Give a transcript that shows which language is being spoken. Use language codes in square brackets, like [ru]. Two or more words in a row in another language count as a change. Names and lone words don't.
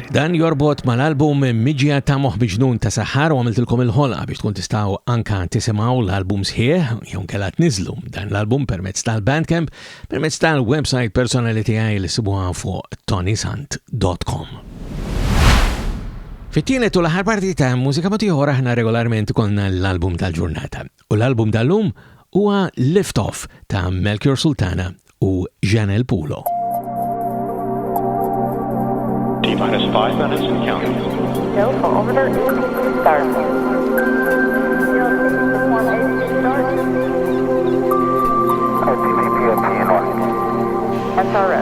[mt] Dan jorbot mal-album Miġja ta' Moħħ Miġnun ta' Saħħar u għamiltilkom il-ħolqa biex tkun tistgħu anka tisimgħu l-album sħiħ jew kellha tniżlu dan l-album permezz tal-Bandcamp, permezz tal-website personali tiegħi li sibuha fuq ToniSant.com. Fit-tielet u l-aħħar parti ta' Mużika Ieħor aħna regolarment konna l-album tal-ġurnata. U l-album tal-lum huwa Lift Off ta' Melchior Sultana u Janelle Pulo. [en] T-5 minutes and counting. Go for order start. SRO.